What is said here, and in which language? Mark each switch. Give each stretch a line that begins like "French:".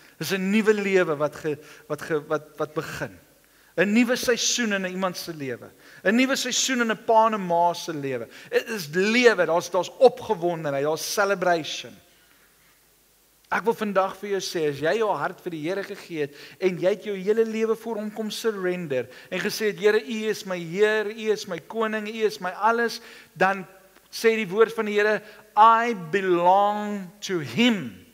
Afrikaans: Dis 'n nuwe lewe wat begin. 'n Nuwe seisoen in iemand se lewe. 'n Nuwe seisoen in 'n pa en 'n ma se lewe. Dit is lewe, daar's opgewondenheid, daar's celebration. Ek wil vandag vir jou sê, as jy jou hart vir die Here gegee het en jy het jou hele lewe voor hom kom surrender en gesê het, Here, U is my Heer, U is my koning, U is my alles, dan sê die woord van die Here,
English: I belong to him.